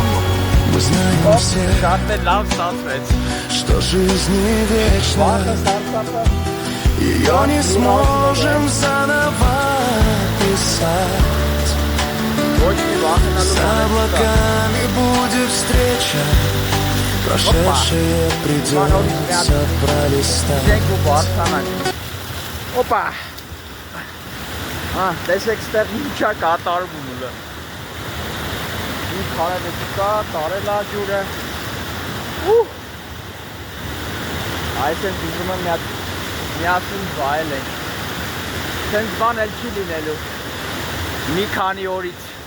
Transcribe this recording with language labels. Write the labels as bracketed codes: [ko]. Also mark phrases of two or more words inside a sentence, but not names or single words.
[ru] Мы знаем все, что жизнь не вечна, ее не сможем заново писать. За облаками будет встреча, прошедшее придется пролистать. Опа! [hy] Տեսեք ստեղ ինչա կատարվում ուլը։ Մի քարերը կա, տարել է ջուրը։ Այսպես ուզում եմ միասին վայել ենք։ Սենց բան էլ չի լինելու։ Մի քանի օրից։